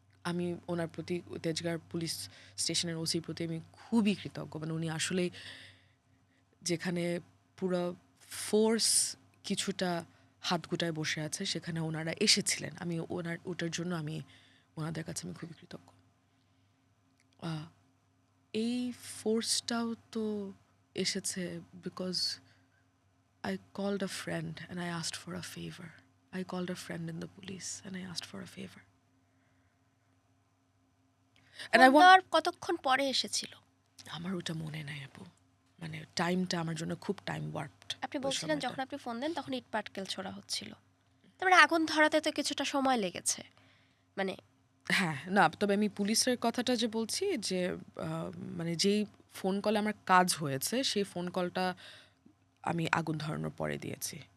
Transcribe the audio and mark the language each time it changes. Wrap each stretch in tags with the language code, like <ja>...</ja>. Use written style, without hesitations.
<bn>আমি ওনার প্রতি, তেজগাঁর পুলিশ স্টেশনের ওসির প্রতি আমি খুবই কৃতজ্ঞ। মানে উনি আসলেই যেখানে পুরো ফোর্স কিছুটা হাত গুটায় বসে আছে, সেখানে ওনারা এসেছিলেন। আমি ওটার জন্য আমি ওনাদের কাছে আমি খুবই কৃতজ্ঞ। এই ফোর্সটাও তো এসেছে because</bn> <en>I called a friend and I asked for a favor. I called a friend in the police and I asked for a favor. And I</en> <bn>phone</bn> <en>want,</en> <bn>দেওয়ার কতক্ষণ পরে এসেছিল? আমার ওটা মনে নাই আপু, মানে টাইমটা আমার জন্য খুব টাইম ওয়ার্পড। আপনি বলছিলেন যখন আপনি ফোন দেন তখন ইট পাটকেল ছোড়া হচ্ছিল, তার মানে আগুন ধরাতে তো কিছুটা সময় লেগেছে। মানে হ্যাঁ, না তবে আমি পুলিশের কথাটা যে বলছি যে মানে যেই ফোন কলে আমার কাজ হয়েছে, সেই ফোন কলটা আমি আগুন ধরানোর পরে দিয়েছি।</bn>